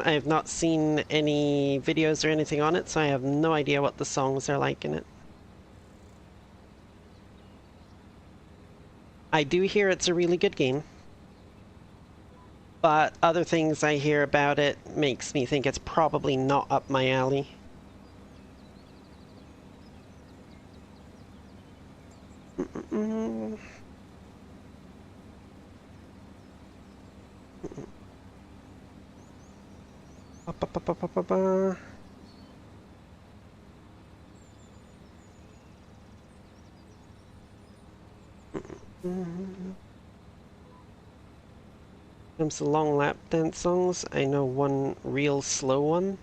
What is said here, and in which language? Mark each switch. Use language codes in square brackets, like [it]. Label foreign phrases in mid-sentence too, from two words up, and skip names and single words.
[en] I have not seen any videos or anything on it, so I have no idea what the songs are like in it. I do hear it's a really good game, but other things I hear about it makes me think it's probably not up my alley. Mm-mm. Ba-ba-ba-ba-ba-ba. Comes to long lap dance songs, I know one real slow one.